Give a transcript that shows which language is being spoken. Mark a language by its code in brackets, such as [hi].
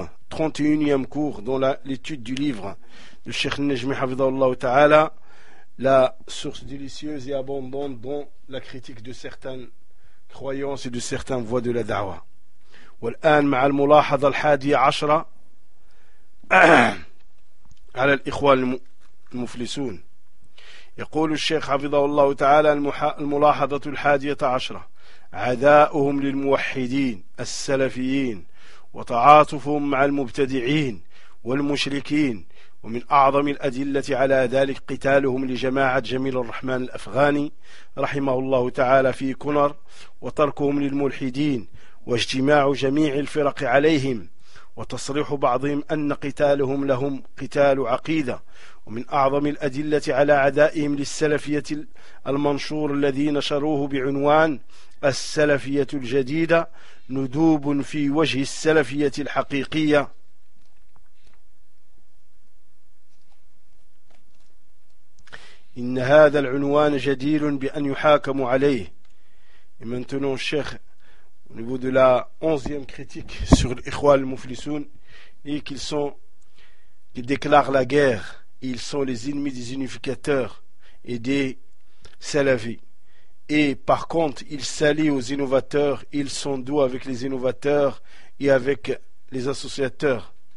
[fr] سنوتخ 31ème cours dans l'étude du livre de Cheikh Najmi Hafidhahullah Ta'ala, la source délicieuse et abondante dans la critique de certaines croyances et de certaines voies de la da'wa. [ar] والآن مع الملاحظة الحادية عشرة على الإخوان المفلسون. يقول الشيخ حفظه الله تعالى: الملاحظة الحادية عشرة: عداؤهم للموحدين السلفيين وتعاطفهم مع المبتدعين والمشركين، ومن أعظم الأدلة على ذلك قتالهم لجماعة جميل الرحمن الأفغاني رحمه الله تعالى في كونر، وتركهم للملحدين، واجتماع جميع الفرق عليهم، وتصريح بعضهم أن قتالهم لهم قتال عقيدة. ومن أعظم الأدلة على عدائهم للسلفية المنشور الذي نشروه بعنوان السلفية الجديدة: ندوب في وجه السلفية الحقيقية. إن هذا العنوان جدير بأن يحاكم عليه. إمنتنو الشيخ [fr] au niveau de la 11e critique sur l'Ikhwal Muflisoun, et qu'ils déclarent la guerre, ils sont les ennemis des unificateurs et des salafis, et par contre ils s'allient aux innovateurs, ils sont doux avec les innovateurs et avec les associateurs.